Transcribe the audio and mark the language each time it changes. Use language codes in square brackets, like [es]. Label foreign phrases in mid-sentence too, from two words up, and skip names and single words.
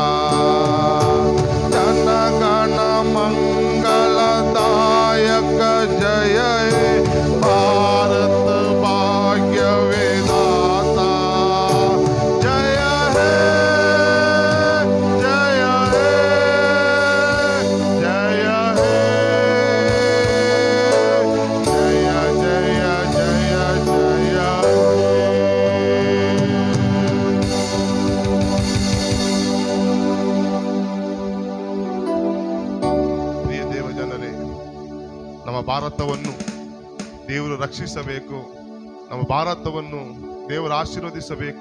[bn] জনগণ মঙ্গলদায়ক জয় ভারত ভাগ্য বিধাতা. জয় হে জয় হে জয় হে জয় জয় জয় জয় [kn] ಪ್ರಿಯ ದೇವಜನರೇ, ನಮ್ಮ ಭಾರತವನ್ನು ದೇವರು ರಕ್ಷಿಸಬೇಕು, ನಮ್ಮ ಭಾರತವನ್ನು ದೇವರು ಆಶೀರ್ವದಿಸಬೇಕು.